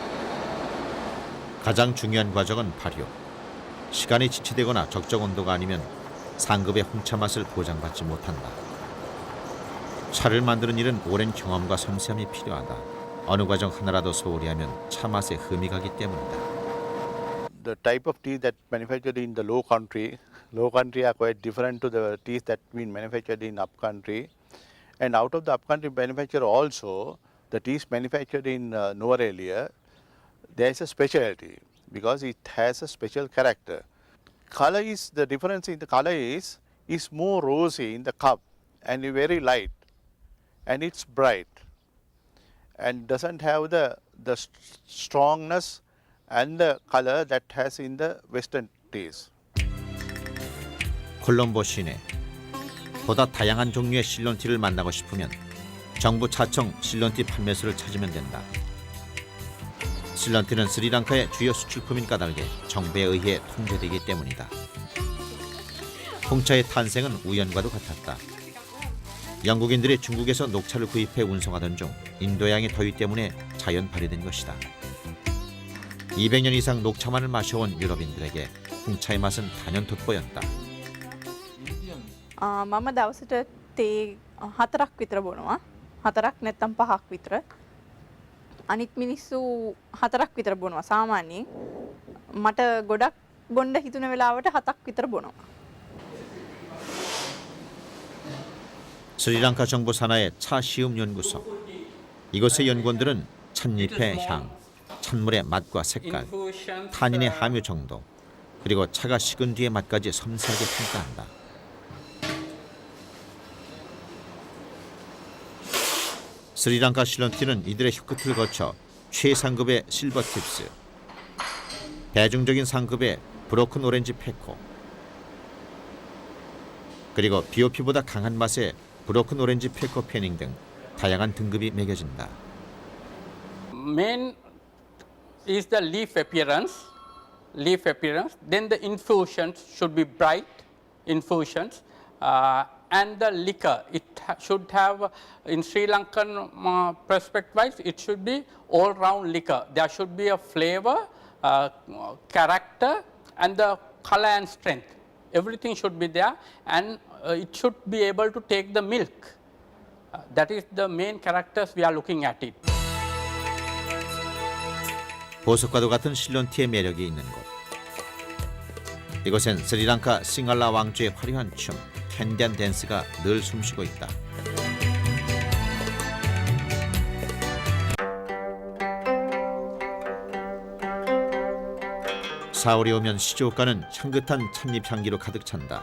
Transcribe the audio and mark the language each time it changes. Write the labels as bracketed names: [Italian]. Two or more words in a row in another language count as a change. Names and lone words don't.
[Korean] 가장 중요한 과정은 발효. 시간이 지체되거나 적정 온도가 아니면 상급의 홍차 맛을 보장받지 못한다. 차를 만드는 일은 오랜 경험과 섬세함이 필요하다. 어느 과정 하나라도 소홀히 하면 차 맛에 흠이 가기 때문이다. [English] The type of tea that manufactured in the low country are quite different to the teas that been manufactured in up country, and out of the up country manufacture also the teas manufactured in Nuwara, there is a specialty because it has a special character. Color is the difference in the color is more rosy in the cup and very light, and it's bright and doesn't have the strongness and the color that has in the Western teas. [Korean] 콜롬보 시내. 보다 다양한 종류의 실론티를 만나고 싶으면 정부 차청 실론티 판매소를 찾으면 된다. 실론티는 스리랑카의 주요 수출품인 까닭에 정부에 의해 통제되기 때문이다. 홍차의 탄생은 우연과도 같았다. 영국인들이 중국에서 녹차를 구입해 운송하던 중 인도양의 더위 때문에 자연 발효된 것이다. 200년 이상 녹차만을 마셔온 유럽인들에게 홍차의 맛은 단연 돋보였다. [Sinhala] මම දවසට තේ 4ක් විතර බොනවා. 4ක් නැත්නම් 5ක් විතර. අනිත් මිනිස්සු 4ක් විතර බොනවා සාමාන්‍යයෙන්. මට ගොඩක් බොන්න හිතුන වෙලාවට 7ක් විතර බොනවා. [Korean] 스리랑카 정부 산하의 차 시음 연구소. 이곳의 연구원들은 찻잎의 향, 찬물의 맛과 색깔, 타닌의 함유 정도, 그리고 차가 식은 뒤의 맛까지 섬세하게 평가한다. 스리랑카 실론티는 이들의 혀끝을 거쳐 최상급의 실버 팁스, 대중적인 상급의 브로큰 오렌지 페코, 그리고 BOP보다 강한 맛의 브로큰 오렌지 페코 패닝 등 다양한 등급이 매겨진다. [English] Main is the leaf appearance. Then the infusions should be bright infusions. And the liquor, it should have, in Sri Lankan perspective wise, it should be all round liquor. There should be a flavor character and the color and strength. Everything should be there, and it should be able to take the milk. That is the main characters we are looking at it. [Korean] 보석과도 같은 실론티의 매력이 있는 곳. 이곳엔 스리랑카 싱갈라 왕조의 화려한 춤, 캔디안 댄스가 늘 숨쉬고 있다. 사월이 오면 시조가는 향긋한 찻잎 향기로 가득 찬다.